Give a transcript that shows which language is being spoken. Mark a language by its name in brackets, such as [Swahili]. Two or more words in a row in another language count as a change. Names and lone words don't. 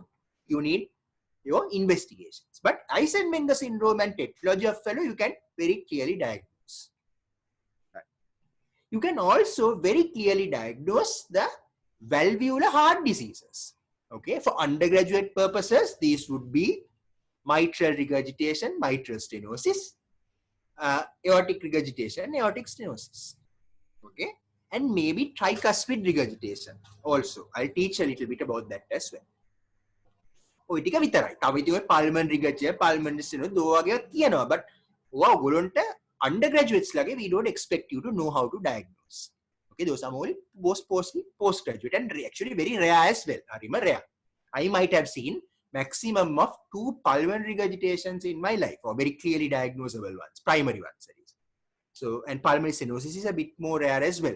[English] You need your investigations. But Eisenmenger syndrome and tetralogy of Fallot, you can very clearly diagnose. Right. You can also very clearly diagnose the valvular heart diseases. Okay, for undergraduate purposes, these would be mitral regurgitation, mitral stenosis, aortic regurgitation, aortic stenosis. Okay, and maybe tricuspid regurgitation also. I'll teach a little bit about that as well. [Sinhala] ඔය ටික විතරයි. තව ඉතින් ඔය [English] pulmonary regurgitation, pulmonary stenosis [Sinhala] දෝ වගේ කියනවා. [English] But [Sinhala] ඔයගොල්ලන්ට undergraduates ලගේ [English] we don't expect you to know how to diagnose. Okay, those are more postgraduate and actually very rare as well. Rare. I might have seen maximum of 2 pulmonary regurgitations in my life, or very clearly diagnosable ones, primary ones that is. So, and pulmonary stenosis is a bit more rare as well.